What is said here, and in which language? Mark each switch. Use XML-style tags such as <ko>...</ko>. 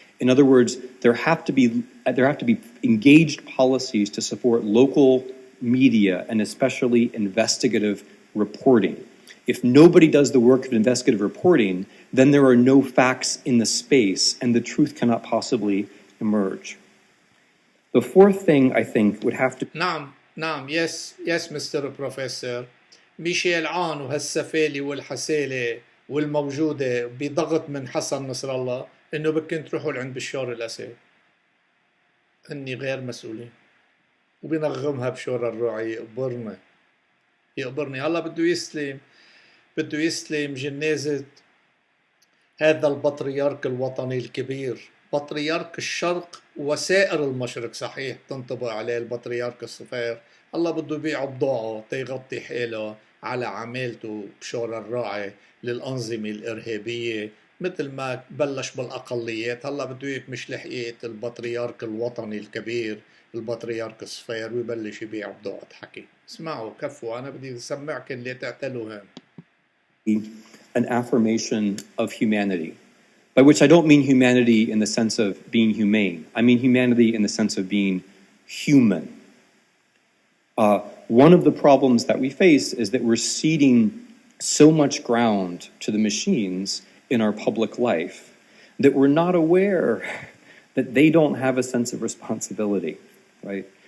<en>In other words, there have to be engaged policies to support local media and especially investigative reporting. If nobody does the work of investigative reporting, then there are no facts in the space and the truth cannot possibly emerge. The fourth thing I think would have to</en> <ar>نعم</ar> <en>yes Mr. Professor.</en> <ar>ميشيل عون وهالسفالة والحسالة والموجودة بضغط من حسن نصر الله إنه بكن تروحوا لعند بشار الأسد. هني غير مسؤولين. وبينغمها بشور الراعي يقبرني هلا بده يستلم جنازة هذا البطريرك الوطني الكبير، بطريرك الشرق وسائر المشرق. صحيح تنطبق عليه البطريرك الصغير. الله بده يبيع بضاعه تيغطي حاله على عمالته بشور الراعي للأنظمة الإرهابية، مثل ما بلش بالأقليات. هلا بده يكمش لحقيقة البطريرك الوطني الكبير، البطريرك الصغير، ويبلش يبيع بضاعة حكي. اسمعوا كفوا، أنا بدي أسمعكم اللي تعتلوا هون.</ar> <en>An affirmation of humanity, by which I don't mean humanity in the sense of being humane. I mean humanity in the sense of being human. One of the problems that we face is that we're ceding so much ground to the machines in our public life that we're not aware that they don't have a sense of responsibility, right?</en>